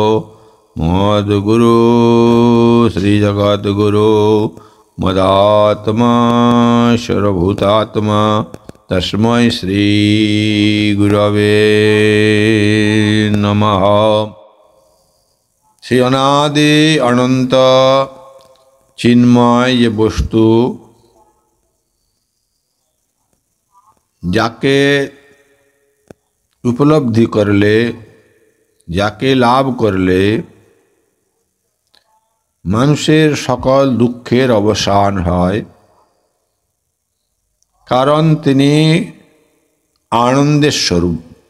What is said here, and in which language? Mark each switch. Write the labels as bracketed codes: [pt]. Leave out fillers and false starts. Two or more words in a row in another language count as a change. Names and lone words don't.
[sa] मद्गुरु श्री जगद्गुरु मदात्मा सर्वभूतात्मा तस्मै श्री गुरवे नमः। [bn] শ্রী অনাদি অনন্ত চিন্ময় যে বস্তু যাকে উপলব্ধি করলে, যাকে লাভ করলে মানুষের সকল দুঃখের অবসান হয়, কারণ তিনি আনন্দের স্বরূপ।